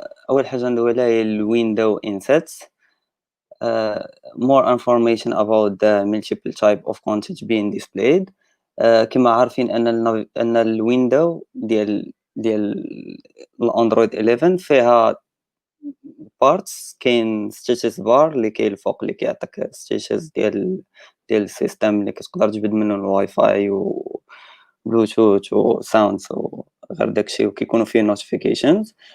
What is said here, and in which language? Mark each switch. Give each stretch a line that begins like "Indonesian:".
Arabic: اول حاجه ندوي عليها هي الويندو انسيتس.
English: More information about the multiple type of content being displayed.
Arabic: كما عارفين ان الويندو ديال الاندرويد 11 فيها بارتس. كاين ستيتس بار اللي كاين الفوق اللي كيعطيك ستيتس ديال السيستم اللي كتقدر تجبد منه الواي فاي و بلوتوث وساوندز وغير داكشي، وكيكونوا فيه نوتيفيكيشنز.